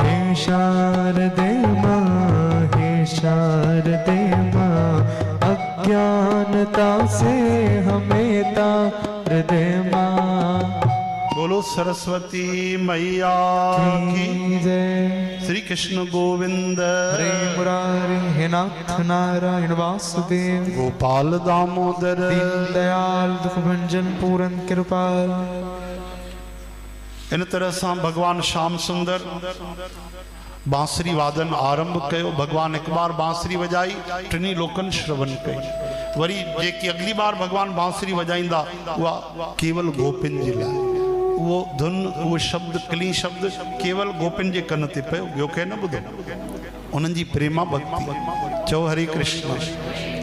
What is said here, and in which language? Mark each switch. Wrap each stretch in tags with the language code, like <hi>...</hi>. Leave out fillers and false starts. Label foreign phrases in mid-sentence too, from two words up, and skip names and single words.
<hi>हे शारदे माँ, हे शारदे माँ, अज्ञानता से हमें तार दे माँ। बोलो सरस्वती मैया की जय। श्री कृष्ण गोविंद हरे मुरारी, हे नाथ नारायण वासुदेव, गोपाल दामोदर दीन दयाल दुख भंजन पूरन कृपाल।</hi> <sd>इन तरह से भगवान श्याम सुंदर बांसुरी वादन आरंभ कयो। भगवान एक बार बांसुरी वजाई, टिनी लोकन श्रवण कई। वरी जेकी अगली बार भगवान बांसुरी वजाईंदा उहा केवल गोपिन जी लाइ। वो धुन, वो शब्द, कली शब्द केवल गोपिन जे कन ते पियो, ॿियो कंहिं न ॿुधो। उन्हनि जी प्रेमा भक्ति। चओ हरे कृष्ण।</sd>